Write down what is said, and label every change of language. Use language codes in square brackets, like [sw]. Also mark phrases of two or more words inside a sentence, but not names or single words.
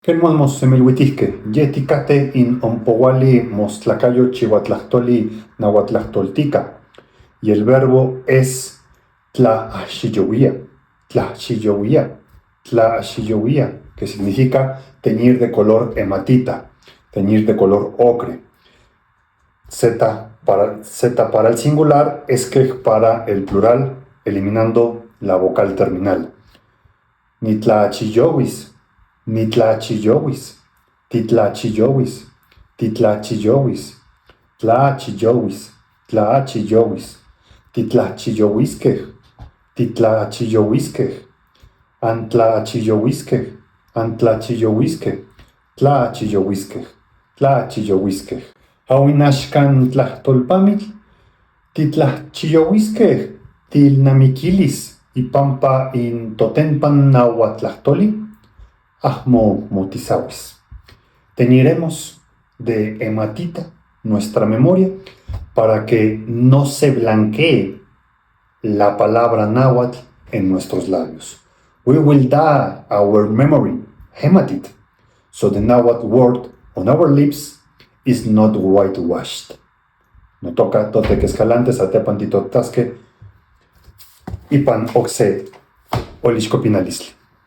[nah] Queremos semilhuitisque, yeticate in ompowali mostlacayo chihuatlactoli nahuatlactoltica. [es] Y el verbo es [nah] tlaxillowia, tlaxillowia, [es] que significa teñir de color hematita, teñir de color ocre. Z para el singular, esquej para el plural, eliminando la vocal terminal. [nah] Nitlachillowis, nitlachillowis, titlachillowis, titlachillowis, tlachillowis, tlachillowis, titlachillowiskej, titlachillowiskej, antlachillowiskej, antlachillowiskej, tlachillowiskej, tlachillowiskej. Awinaxkan tlahtolpamitl, titlachillowiskej, tilnamiquilis, ipampa in totenpan nahuatlahtoli, ahmo motisawis. [es] Teñiremos de hematita nuestra memoria para que no se blanquee la palabra náhuatl en nuestros labios. [en] We will dye our memory hematite, so the náhuatl word on our lips is not whitewashed. [nah] No toca toteque escalante, satepan titotasque, ipan oxe olixcopinalisli.